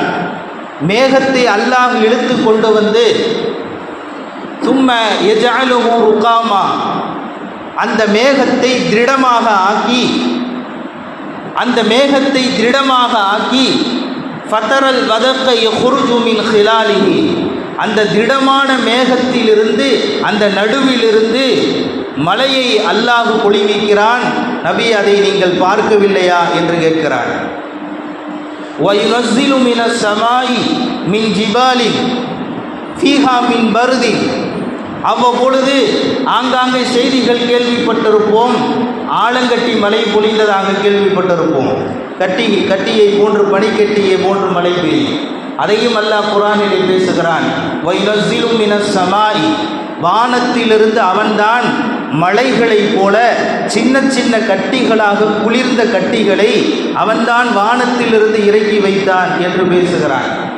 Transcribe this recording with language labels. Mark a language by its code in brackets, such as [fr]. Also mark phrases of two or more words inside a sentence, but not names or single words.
[ta] மேகத்தை அல்லாஹ் இழுத்து கொண்டு வந்து [ar] ثم يجعله ركاما, [ta] அந்த மேகத்தை திருடமாக ஆக்கி, அந்த மேகத்தை திருடமாக ஆக்கி [ar] فترى الودق يخرج من خلاله, [ta] அந்த திடமான மேகத்திலிருந்து, அந்த நடுவிலிருந்து மலையை அல்லாஹ் பொழிவிக்கிறான். நபி, அதை நீங்கள் பார்க்கவில்லையா என்று கேட்கிறார். [ar] وَيُنَزِّلُ مِنَ السَّمَاءِ مِنْ جِبَالٍ فِيهَا مِنْ بَرْدٍ, [ta] அவ்வப்பொழுது ஆங்காங்கே செய்திகள் கேள்விப்பட்டிருப்போம். ஆலங்கட்டி மழை பொழிந்ததாக கேள்விப்பட்டிருப்போம். கட்டியை போன்று, பனிக்கட்டியை போன்று மழை பெய்யும். அதையும் அல்லாஹ் குர்ஆனிலே பேசுகிறான். [ar] وينزل من السماء, [ta] வானத்திலிருந்து அவன்தான் மலைகளைப் போல சின்ன சின்ன கட்டிகளாக குளிர்ந்த கட்டிகளை அவன்தான் வானத்திலிருந்து இறக்கி வைத்தான் என்று பேசுகிறான்.